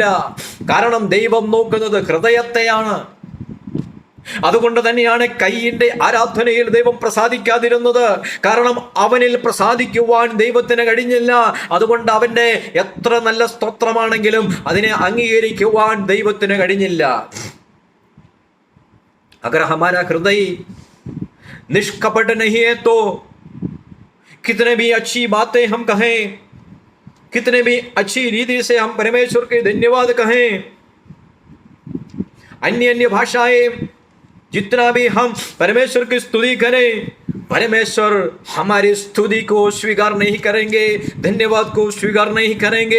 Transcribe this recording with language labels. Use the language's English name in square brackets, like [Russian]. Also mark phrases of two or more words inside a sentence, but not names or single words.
[Malayalam] കാരണം ദൈവം നോക്കുന്നത് ഹൃദയത്തെയാണ്. അതുകൊണ്ട് തന്നെയാണ് കയ്യിന്റെ ആരാധനയിൽ ദൈവം പ്രസാദിക്കാതിരുന്നത്. കാരണം അവനിൽ പ്രസാദിക്കുവാൻ ദൈവത്തിന് കഴിഞ്ഞില്ല. അതുകൊണ്ട് അവന്റെ എത്ര നല്ല സ്തോത്രമാണെങ്കിലും അതിനെ അംഗീകരിക്കുവാൻ ദൈവത്തിന് കഴിഞ്ഞില്ല. [Hindi] अगर हमारा हृदय निष्कपट नहीं है तो कितने भी अच्छी बातें हम कहें, कितने भी अच्छी रीति से हम परमेश्वर के धन्यवाद कहें, अन्य अन्य भाषाएं जितना भी हम परमेश्वर की स्तुति करें, परमेश्वर हमारी स्तुति को स्वीकार नहीं करेंगे, धन्यवाद को स्वीकार नहीं करेंगे.